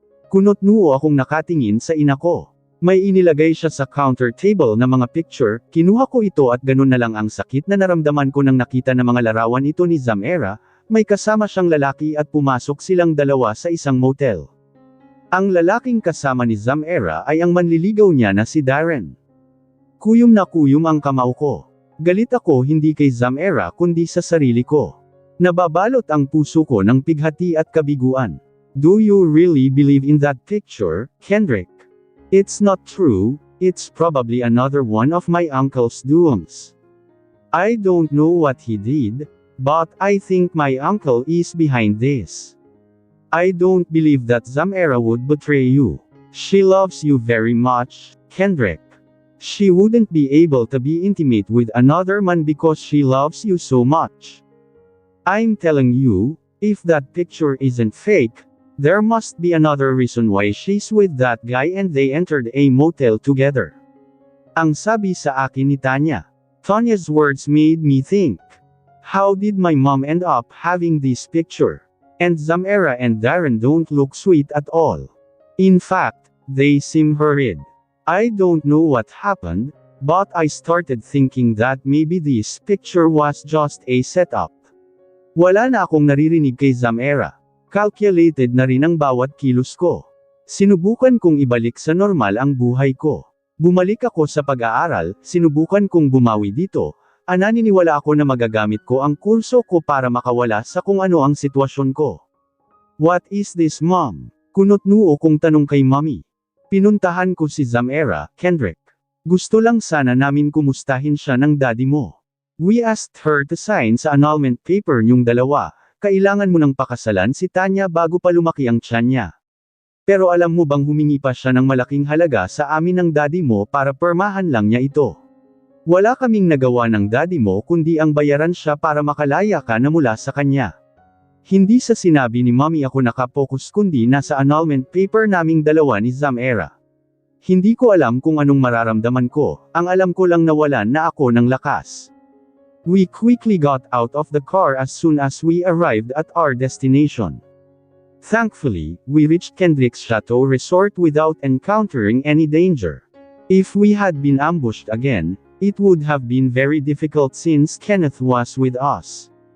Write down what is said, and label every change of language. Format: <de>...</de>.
<tl>Kunot-nuo akong nakatingin sa ina ko. May inilagay siya sa counter table na mga picture, kinuha ko ito at ganun na lang ang sakit na naramdaman ko nang nakita na mga larawan ito ni Zamera, may kasama siyang lalaki at pumasok silang dalawa sa isang motel. Ang lalaking kasama ni Zamera ay ang manliligaw niya na si Darren. Kuyom na kuyom ang kamao ko. Galit ako hindi kay Zamera kundi sa sarili ko. Nababalot ang puso ko ng pighati at kabiguan.</tl> <en>Do you really believe in that picture, Kendrick? It's not true, it's probably another one of my uncle's doings. I don't know what he did, but I think my uncle is behind this. I don't believe that Zamera would betray you. She loves you very much, Kendrick. She wouldn't be able to be intimate with another man because she loves you so much. I'm telling you, if that picture isn't fake, there must be another reason why she's with that guy and they entered a motel together.</en> <tl>Ang sabi sa akin ni Tanya.</tl> <en>Tanya's words made me think. How did my mom end up having this picture? And Zamera and Darren don't look sweet at all. In fact, they seem hurried. I don't know what happened, but I started thinking that maybe this picture was just a setup.</en> <tl>Wala na akong naririnig kay Zamera. Calculated na rin ang bawat kilos ko. Sinubukan kong ibalik sa normal ang buhay ko. Bumalik ako sa pag-aaral, sinubukan kong bumawi dito. Naniniwala ako na magagamit ko ang kurso ko para makawala sa kung ano ang sitwasyon ko.</tl> <en>What is this, mom?</en> <tl>Kunot noo kong tanong kay mommy. Pinuntahan ko si Zamera, Kendrick. Gusto lang sana namin kumustahin siya ng daddy mo.</tl> <en>We asked her to sign</en> <tl>sa annulment paper niyong dalawa. Kailangan mo nang pakasalan si Tanya bago pa lumaki ang tiyan niya. Pero alam mo bang humingi pa siya ng malaking halaga sa amin ng daddy mo para permahan lang niya ito. Wala kaming nagawa ng daddy mo kundi ang bayaran siya para makalaya ka na mula sa kanya. Hindi sa sinabi ni mommy ako nakapokus kundi nasa annulment paper naming dalawa ni Zamera. Hindi ko alam kung anong mararamdaman ko, ang alam ko lang nawalan na ako ng lakas.</tl> <en>We quickly got out of the car as soon as we arrived at our destination. Thankfully, we reached Kendrick's Chateau Resort without encountering any danger. If we had been ambushed again, it would have been very difficult since Kenneth was with us.</en>